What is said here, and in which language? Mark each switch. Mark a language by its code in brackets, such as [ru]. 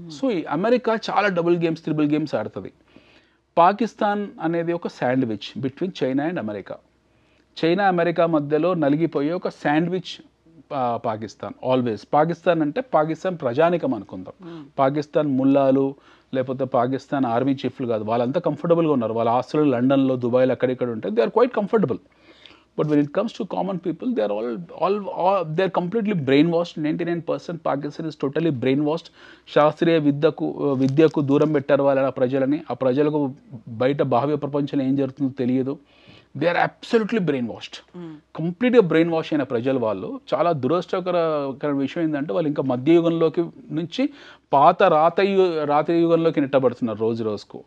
[te] So ఈ America చాలా double games triple games ఆడుతుంది. పాకిస్తాన్ అనేది ఒక sandwich between China and America. China America మధ్యలో నలిగిపోయే ఒక శాండ్విచ్ పాకిస్తాన్. ఆల్వేస్ పాకిస్తాన్ అంటే పాకిస్తాన్ ప్రజానికం అనుకుందాం. పాకిస్తాన్ ముల్లాలు లేకపోతే పాకిస్తాన్ ఆర్మీ చీఫ్లు కాదు, వాళ్ళంతా కంఫర్టబుల్గా ఉన్నారు. వాళ్ళ ఆస్తులు లండన్లో దుబాయ్లో అక్కడిక్కడ ఉంటాయి. [en] They are quite comfortable. But when it comes to common people, they are all they're completely brainwashed. 99% Pakistan is totally brainwashed. [te] శాస్త్రీయ విద్యకు దూరం పెట్టారు వాళ్ళ ప్రజలని. ఆ ప్రజలకు బయట బాహ్య ప్రపంచంలో ఏం జరుగుతుందో తెలియదు. [en] They are absolutely brainwashed. [te] కంప్లీట్గా బ్రెయిన్ వాష్ అయిన ప్రజలు వాళ్ళు. చాలా దురదృష్టకర విషయం ఏంటంటే వాళ్ళు ఇంకా మధ్యయుగంలోకి నుంచి పాత రాత యుగంలోకి నెట్టబడుతున్నారు రోజు రోజుకు.